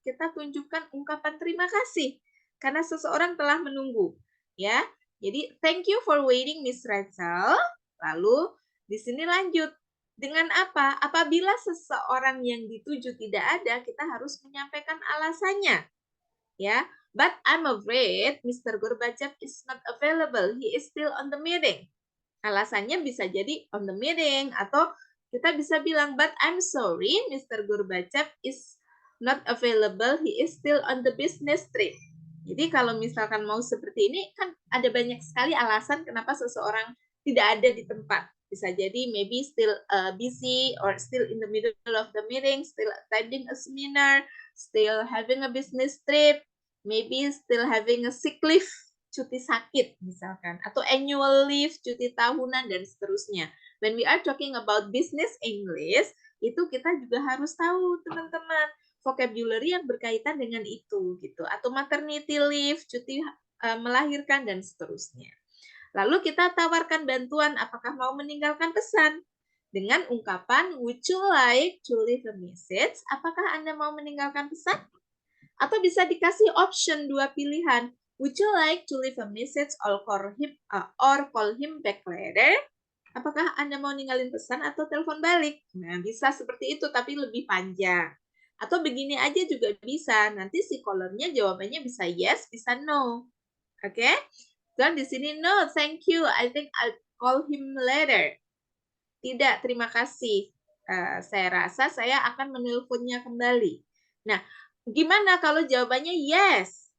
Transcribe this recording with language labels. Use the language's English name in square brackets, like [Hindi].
[Indonesian] Kita tunjukkan ungkapan terima kasih karena seseorang telah menunggu. Ya, jadi [English] thank you for waiting, Miss Rachel. [Indonesian] Lalu di sini lanjut. Dengan apa? Apabila seseorang yang dituju tidak ada, kita harus menyampaikan alasannya. [English] Ya, but I'm afraid Mr. Gorbachev is not available. He is still on the meeting. [Indonesian] Alasannya bisa jadi [English] on the meeting [Indonesian] atau kita bisa bilang [English] but I'm sorry Mr. Gorbachev is not available. He is still on the business trip. [Indonesian] Jadi kalau misalkan mau seperti ini kan ada banyak sekali alasan kenapa seseorang tidak ada di tempat. [English] Bisa jadi maybe still busy or still in the middle of the meeting, still attending a seminar, still having a business trip, maybe still having a sick leave, [Indonesian] cuti sakit misalkan, atau [English] annual leave, [Indonesian] cuti tahunan, dan seterusnya. [English] When we are talking about business English, [Indonesian] itu kita juga harus tahu teman-teman vocabulary yang berkaitan dengan itu gitu, atau [English] maternity leave, [Indonesian] cuti melahirkan, dan seterusnya. Lalu kita tawarkan bantuan apakah mau meninggalkan pesan dengan ungkapan [English] would you like to leave a message? [Indonesian] Apakah Anda mau meninggalkan pesan? Atau bisa dikasih option dua pilihan. [English] Would you like to leave a message or call him back later? [Indonesian] Apakah Anda mau ninggalin pesan atau telepon balik? Nah, bisa seperti itu tapi lebih panjang. Atau begini aja juga bisa. Nanti si callernya jawabannya bisa yes, bisa no. Oke? Okay? Dan di sini [English] no, thank you. I think I'll call him later. [Indonesian] Tidak, terima kasih. Saya rasa saya akan menelponnya kembali. Nah, gimana kalau jawabannya yes?